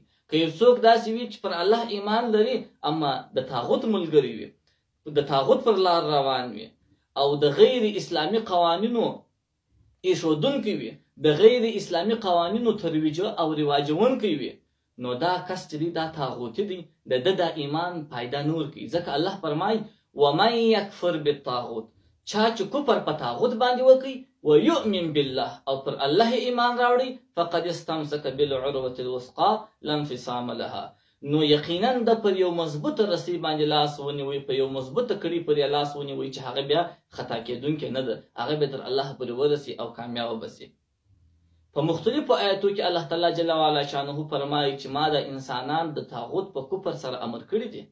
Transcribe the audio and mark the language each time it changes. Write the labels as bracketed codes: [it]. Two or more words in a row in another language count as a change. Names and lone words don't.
[ps] که یو څوک داسې وي چې پر الله ایمان لري اما د طاغوت ملګری وي، د طاغوت پر لار روان وي او د غیر اسلامي قوانینو ایښودونکی وي، د غیر اسلامي قوانینو ترویج او رواجونکی وي، نو دا کس چې دی دا طاغوتی دی، د ده د ایمان پیدا نور کوي. ځکه الله فرمایي: [ar] ومن یکفر بالطاغوت. [ps] چا چې کفر په طاغوت باندې وکړي، [ar] ویؤمن بالله، [ps] او پر الله ایمان راوړي، [ar] فقد استمسک بالعروة الوثقى لا انفصام لها. [ps] نو یقینا د پر یو مضبوطه رسی باندې لاس ونیوي، په یو مضبوطه کړي پر لاس ونیوي چې هغه بیا خطا کېدونکی نه ده، هغه به تر الله پورې ورسي او کامیاب بسي. په مختلفو آیاتو کې [ar] الله تعالی جل وعلا شانه [ps] فرمایي چې ما د انسانان د طاغوت په کفر سره امر کړی دی.